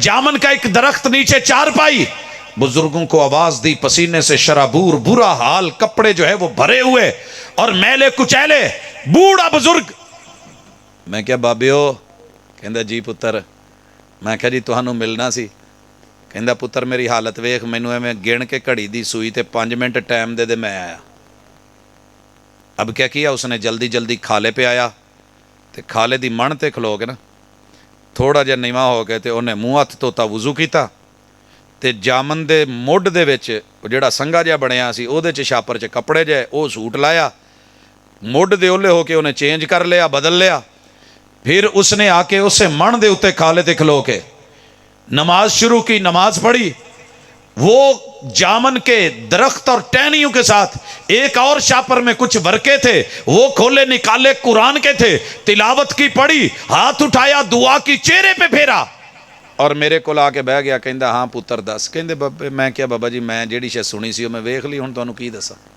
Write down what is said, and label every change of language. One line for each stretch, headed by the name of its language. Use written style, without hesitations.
Urdu: جامن کا ایک درخت نیچے چار پائی, بزرگوں کو آواز دی, پسینے سے شرابور, برا حال, کپڑے جو ہے وہ بھرے ہوئے اور میلے کچیلے.
Punjabi: بوڑھا بزرگ, میں کیا بابیو, کہندا جی پتر. میں کہا جی تہانوں ملنا سی. کہندا پتر میری حالت ویخ, مینوں ایویں گن کے گھڑی دی سوئی تے 5 منٹ ٹائم دے میں آیا.
Urdu: اب کیا کیا اس نے, جلدی جلدی کھالے پہ آیا,
Punjabi: تے کھالے دی من تے کھلو کے نا تھوڑا جہا نیواں ہو کے تے انہیں منہ ہاتھ دھوتا, وضو کیتا, تے جامن دے مڈ دے وچ جڑا سنگا جہا بنیا سی او دے چ چھاپر چ کپڑے جے او سوٹ لایا, مڈ دے اولے ہو کے انہیں چینج کر لیا, بدل لیا.
Urdu: پھر اس نے آ کے اسے
Punjabi: من دے اتے کھالے تے کھلو کے
Urdu: نماز شروع کی, نماز پڑھی. وہ جامن کے درخت اور ٹہنیوں کے ساتھ ایک اور شاپر میں کچھ ورقے تھے, وہ کھولے نکالے, قرآن کے تھے, تلاوت کی, پڑھی, ہاتھ اٹھایا, دعا کی, چہرے پہ پھیرا اور میرے کو آ کے بہ گیا.
Punjabi: کہندا ہاں پتر دس. کہندے بابے, میں کیا بابا جی میں جیڑی شے سنی سی وہ میں ویکھ لی, ہن تانوں کی دساں.